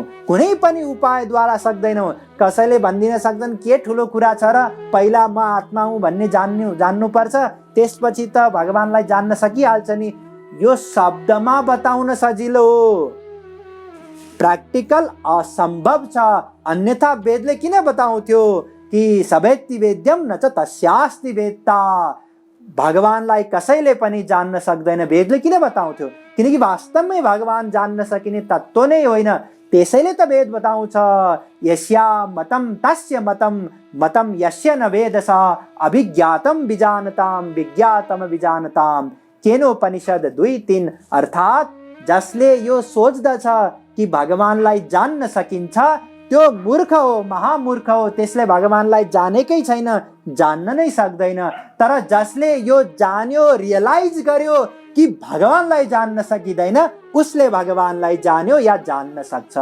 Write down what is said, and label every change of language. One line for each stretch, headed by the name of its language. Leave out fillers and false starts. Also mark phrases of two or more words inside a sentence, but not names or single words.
Nepali: कुनै पनि उपायद्वारा सक्दैनौँ। कसैले भनिदिन सक्छन् के ठुलो कुरा छ र, पहिला म आत्मा हुँ भन्ने जान्नुपर्छ, त्यसपछि त भगवानलाई जान्न सकिहाल्छ नि। यो शब्दमा बताउन सजिलो हो, प्र्याक्टिकल असम्भव छ। अन्यथा वेदले किन बताउँथ्यो कि
Sanskrit: सवेत्ति वेद्यम न च तस्यास्ति वेत्ता।
Nepali: भगवानलाई कसैले पनि जान्न सक्दैन, वेदले किन बताउँथ्यो? किनकि वास्तवमै भगवान जान्न सकिने तत्त्व नै होइन। त्यसैले त वेद बताउँछ,
Sanskrit: यस्या मतम तस्य मतम, मतम यस्य न वेदस, अभिज्ञातम विजानताम विज्ञातम विजानताम। केनोपनिषद 2:3।
Nepali: अर्थात् जसले यो सोच्दछ कि भगवानलाई जान्न सकिन्छ त्यो मूर्ख हो, महामूर्ख हो। त्यसले भगवानलाई जानेकै छैन, जान्न नै सक्दैन। तर जसले यो जान्यो, रियलाइज गर्यो कि भगवानलाई जान्न सकिँदैन, उसले भगवानलाई जान्यो या जान्न सक्छ।